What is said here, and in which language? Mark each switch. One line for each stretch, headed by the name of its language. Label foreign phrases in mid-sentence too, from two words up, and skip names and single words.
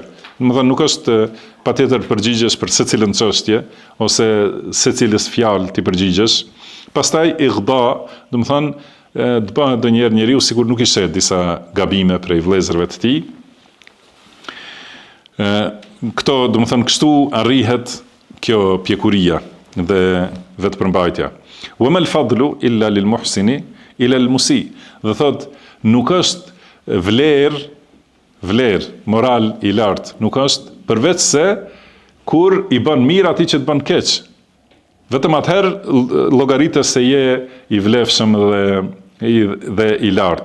Albanian: Do të thënë nuk është patjetër përgjigjesh për secilën çështje ose secilës fjalë ti përgjigjesh, Pastaj igda, do të thonë të bëhet ndonjëherë njeriu sikur nuk i sheh disa gabime prej vëllezërve të tij. Këto, do të thonë, kështu arrihet kjo pjekuria dhe vetëpërmbajtja.
Arabic: وما الفضل إلا للمحسن إلى المسيء.
Albanian: Dhe thot, nuk është vlerë moral i lartë, nuk është përveç se kur i bën mirë atij që të bën keq. Vetëm atëherë llogaritës se je i vlefshëm dhe i lartë.